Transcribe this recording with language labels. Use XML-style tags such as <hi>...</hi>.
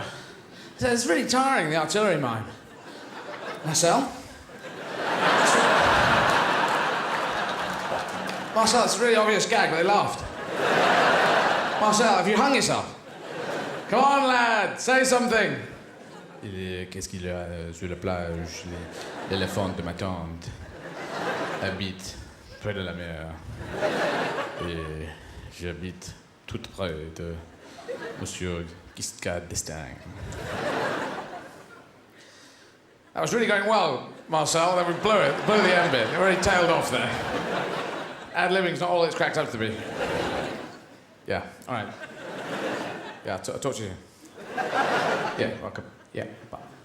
<en>I said, it's really tiring, the artillery mime. Marcel? Marcel, it's a really obvious gag, but they laughed. Marcel, have you hung yourself? Come on, lad, say something.</en> <fr>Qu'est-ce qu'il y a sur la plage? L'éléphant de ma tante habite près de la mer. Et j'habite tout près de Monsieur Giscard d'Estaing.</fr> <en>That was really going well, Marcel. Then we blew the end bit. It already tailed off there. Ad-libbing's not all it's cracked up to be. Yeah, all right. Yeah, I'll talk to you. Yeah, welcome. Yeah, bye.</en>